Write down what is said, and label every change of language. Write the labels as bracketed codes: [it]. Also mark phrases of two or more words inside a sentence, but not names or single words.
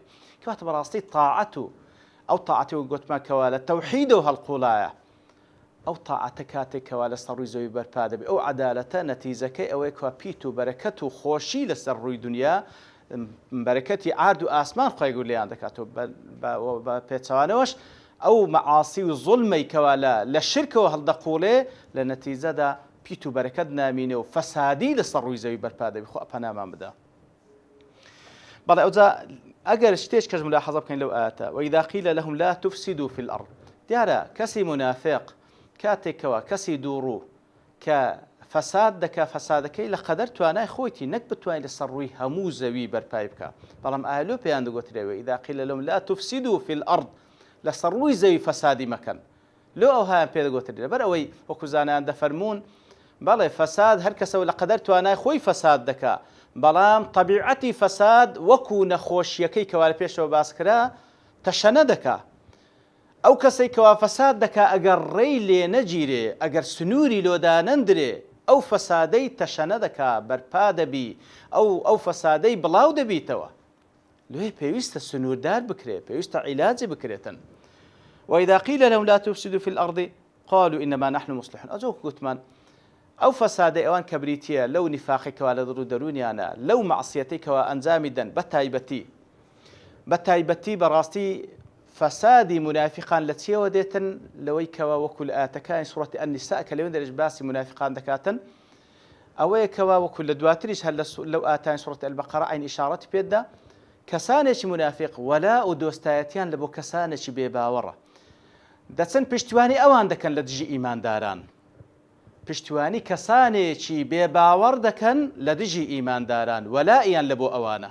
[ckb] کەواتە بەڕاستی تاعەت و ئەو تاعەتی و گوتمانکەوە لە تەوحیدەوە هەڵقوڵایە، ئەو تاعەتە کاتێکەوە لە سەر ڕووی زەوی بەرپا دەبێت، ئەو عەدالەتە نەتیجەکەی ئەوەیە کەوا پیت و بەرەکەت و خۆشی لەسەر ڕووی دنیا، بەرەکەتی ئارد و ئاسمان خوای گەورە لێیان دەکاتەوە، بە پێچەوانەوەش ئەو مەعاسی و زوڵمەی کەوا لە شرکەوە هەڵدەقوڵێ لە نەتیجەدا پیت و بەرەکەت نامینێ و فەسادی لەسەر ڕووی زەوی بەرپا دەبێت. خوا پەنامان بدا. بەڵێ ئەوجا ئەگەر شتێک کەس ملاحەزە بکەین لەو ئاەتە [ar] وإذا قيل لهم لا تفسدوا في الأرض، [ckb] دیارە کەسی منافق کاتێکەوە کەسی دووڕوو کە فەساد دەکا، فەسادەکەی لە قەدەر توانای خۆیتی نەک بتوانین لەسەر ڕووی هەموو زەوی بەرپای بکە. بەڵام ئالۆ پێیان دەگوترێەوە [ar] إذا قيل لهم لا تفسدوا في الأرض، [ckb] لەسەر ڕووی زەوی فەسادی مەکەن. لۆ ئەوهایان پێ دەگوترێ لەبەر ئەوەی وەکو زانایان دەفەرمون بەڵێ فەساد هەر کەسەوە لە قەدەر توانای خۆی فەساد دەکا، بەڵام طبیعەتی فەساد وەکو نەخۆشیەکەی کەوا لە پێشەوە باسکرا تەشەنە دەکا. ئەو کەسەی کەوا فەساد دەکا ئەگەر ڕێی لێ نەگیرێ، ئەگەر سنووری لۆدا نەندرێ، ئەو فەسادەی تەشەنە دەکا، بەرپا دەبی، ئەو فەسادەی بڵاو دەبیتەوە. لێ پێویستە سنووردار بکرێ، پێویستە عیلاجی بکرێتن. [ar] وإذا قيل لهم لا تفسدوا في الأرض قالوا إنما نحن مصلحون. [ckb] ئەجۆ گوتمان ئەو فەسادەی ئەوان کە بریتیە لەو نیفاقێکەوە لە دڕ و دەرونیانە، لەو مەعسیەتێکەوە ئەنجامی دەن، بە تایبەتی بەڕاستی فەسادی منافقان لە چیەوە دێتن؟ لەوەی کەوا وەکو لە ئاەتەکانی سوورەتی ئەنیسا کە لەوێن دەرێژ باسی منافقان دەکاتن، ئەوەیە کەوا وەکو لە دواتریش هەر لەو ئاتانی سوورەتی ئەلبەقەرە عین ئیشارەتی پێدا کەسانێکی منافق وەلا و دۆستایەتیان لە بۆ کەسانێکی بێباوەڕە دەچەند پشتیوانی ئەوان دەکەن لە دژی ئیمانداران، پشتیوانی کەسانێکی بێباوەڕ دەکەن لە دژی ئیمانداران، وەلائیان لە بۆ ئەوانە.